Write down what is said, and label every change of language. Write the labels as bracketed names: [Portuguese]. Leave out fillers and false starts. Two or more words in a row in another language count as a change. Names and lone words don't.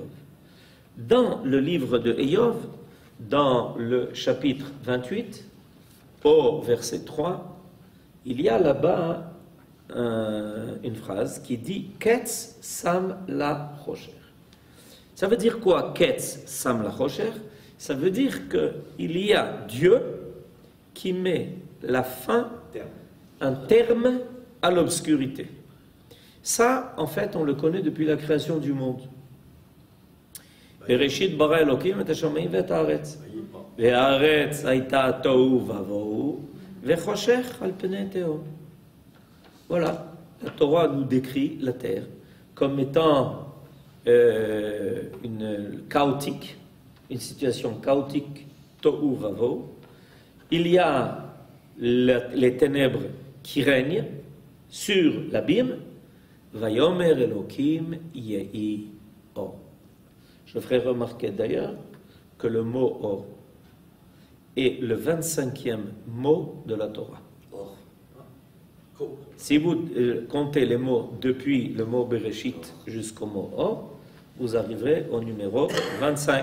[French] Dans le livre de Eyov, dans le chapitre 28, au verset 3, il y a là-bas une phrase qui dit « [Hebrew] קץ שם לחושך ». [French] Ça veut dire quoi, [Hebrew] קץ שם לחושך? [French] Ça veut dire qu'il y a Dieu qui met la fin, un terme à l'obscurité. Ça, en fait, on le connaît depuis la création du monde. [Hebrew] בראשית ברא אלהים את השמים ואת הארץ. והארץ היתה תהו ובהו, וחשך על פני תהום. [French] Voilà, la Torah nous décrit la terre comme étant une chaotique, une situation chaotique, [Hebrew] תהו ובהו. [French] Il y a les ténèbres qui règnent sur l'abîme. [Hebrew] ויאמר אלהים יהי אור. [French] Je ferai remarquer d'ailleurs que le mot or est le 25e mot de la Torah. Si vous comptez les mots depuis le mot Bereshit jusqu'au mot or, vous arriverez au numéro 25.